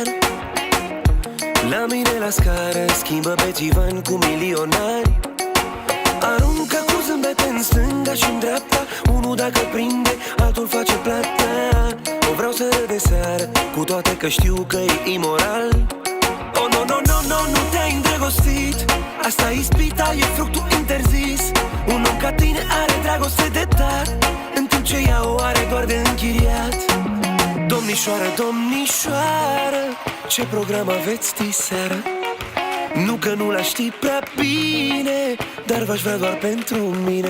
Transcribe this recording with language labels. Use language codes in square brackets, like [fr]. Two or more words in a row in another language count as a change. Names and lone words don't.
[ro] La mine la scară, schimbă pe țivan cu milionari. Aruncă cu zâmbete în stânga și-n dreapta. Unul dacă prinde, altul face plata. O vreau să râd de seară, cu toate că știu că e imoral. [en] Oh, no, no, no, no, [ro] nu te-ai îndrăgostit. Asta e ispita, e fructul interzis. Un om ca tine are dragoste de dat, în timp ce ea o are doar de închiriat. Domnișoară, domnișoară, ce program aveți diseară? Nu că nu l-aș ști prea bine, dar v-aș vrea doar pentru mine.